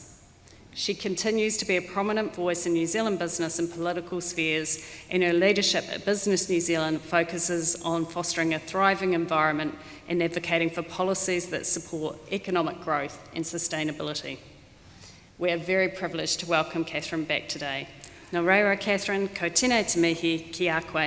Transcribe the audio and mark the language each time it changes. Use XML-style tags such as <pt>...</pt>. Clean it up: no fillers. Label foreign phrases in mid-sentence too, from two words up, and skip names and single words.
<en>She continues to be a prominent voice in New Zealand business and political spheres, and her leadership at Business New Zealand focuses on fostering a thriving environment and advocating for policies that support economic growth and sustainability. We are very privileged to welcome Catherine back today.</en> <mi>Nā reira, Catherine, ko tēnei te mihi ki a koe.</mi>